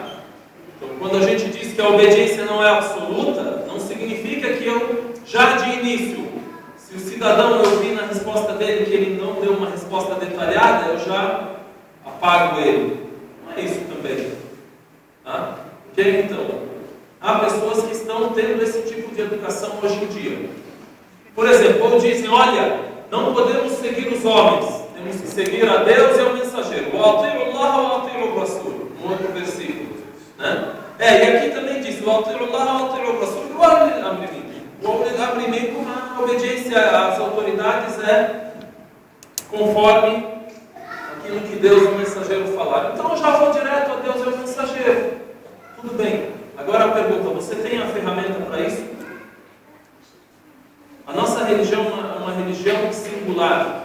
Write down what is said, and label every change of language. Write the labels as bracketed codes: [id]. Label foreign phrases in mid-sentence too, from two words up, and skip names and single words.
[pt] Então, quando a gente diz que a obediência não é absoluta, não significa que eu já de início, se o cidadão eu vi na resposta dele que ele não deu uma resposta detalhada, eu já apago ele. Não é isso também, tá? Ok? Então, há pessoas que estão tendo esse tipo de educação hoje em dia. Por exemplo, ou dizem, olha, não podemos seguir os homens, temos que seguir a Deus e ao mensageiro. [ar] و أطيعوا الله وأطيعوا الرسول, [pt] um outro versículo. Né? E aqui também diz, [ar] و أطيعوا الله وأطيعوا الرسول و أولي الأمر منكم. و أولي الأمر منكم, [pt] a obediência às autoridades é conforme aquilo que Deus e o mensageiro falaram. Então eu já vou direto a Deus e ao mensageiro. Tudo bem. Agora a pergunta, você tem a ferramenta para isso? A nossa religião é uma religião singular.